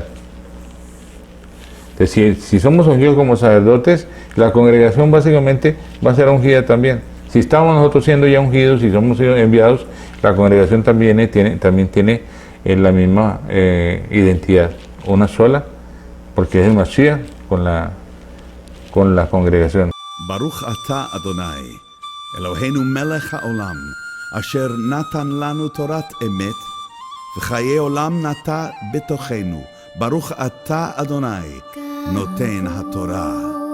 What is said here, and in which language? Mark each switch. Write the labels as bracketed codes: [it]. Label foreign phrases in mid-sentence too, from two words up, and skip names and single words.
[es] Entonces, si somos ungidos como sacerdotes, la congregación básicamente va a ser ungida también. Si estamos nosotros siendo ya ungidos y somos enviados, la congregación también tiene la misma identidad, una sola, porque es el Mashiach con la congregación. [he] ברוך אתה אדוני, אלוהינו מלך העולם, אשר נתן לנו תורת אמת, וחיי עולם נטע בתוכנו. ברוך אתה אדוני, נותן התורה.